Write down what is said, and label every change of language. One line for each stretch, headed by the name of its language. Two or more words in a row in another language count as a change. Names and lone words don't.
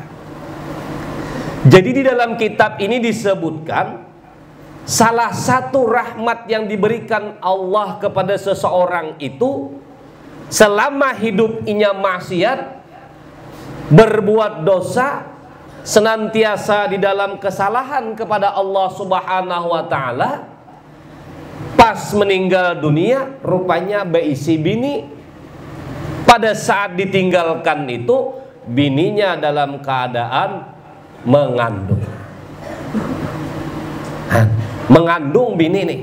Indonesian: Jadi di dalam kitab ini disebutkan salah satu rahmat yang diberikan Allah kepada seseorang itu, selama hidup inya maksiat, berbuat dosa, senantiasa di dalam kesalahan kepada Allah Subhanahu wa ta'ala, pas meninggal dunia rupanya berisi bini. Pada saat ditinggalkan itu bininya dalam keadaan mengandung. Mengandung bini nih.